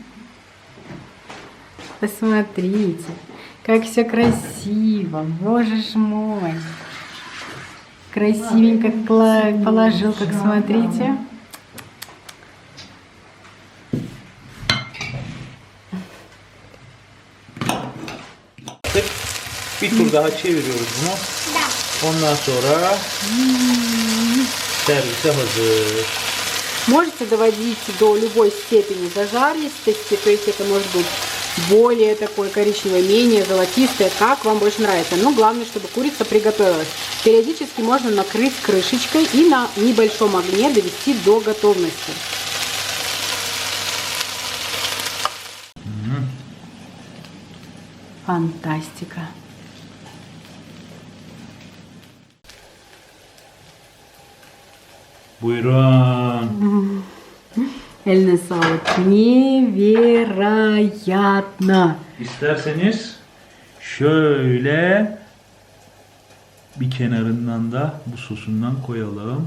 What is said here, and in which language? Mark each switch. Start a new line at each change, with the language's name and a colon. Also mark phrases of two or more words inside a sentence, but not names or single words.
Russian: Посмотрите, как все красиво, боже ж мой. Красивенько положил, как смотрите.
Turkish: Bir tur daha çeviriyoruz bunu.
Russian: Да.
Turkish: Ondan sonra servise hazır.
Russian: Можете доводить до любой степени зажаристости, то есть это может быть более такой коричневый, менее золотистый, как вам больше нравится. Но главное, чтобы курица приготовилась. Периодически можно накрыть крышечкой и на небольшом огне довести до готовности. Фантастика.
Turkish: Buyurun. Eline sağlık. Невероятно. İsterseniz şöyle bir kenarından da bu sosundan koyalım.